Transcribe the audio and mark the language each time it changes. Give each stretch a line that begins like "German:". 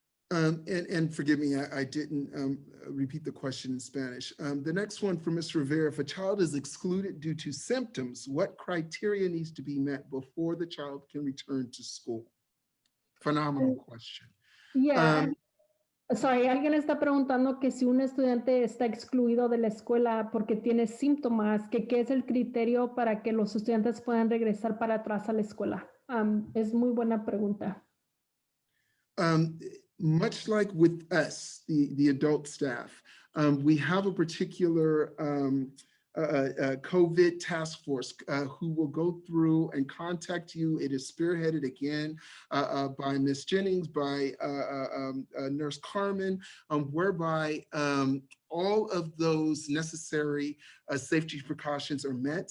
English: And forgive me, I didn't repeat the question in Spanish. The next one from Ms. Rivera, if a child is excluded due to symptoms, what criteria needs to be met before the child can return to school? Phenomenal question. Yeah.
Spanish: Sorry, alguien está preguntando que si un estudiante está excluido de la escuela porque tiene síntomas, que qué es el criterio para que los estudiantes puedan regresar para atrás a la escuela. Es muy buena pregunta.
English: Much like with us, the adult staff, we have a particular COVID task force who will go through and contact you. It is spearheaded again by Ms. Jennings, by Nurse Carmen, whereby all of those necessary safety precautions are met.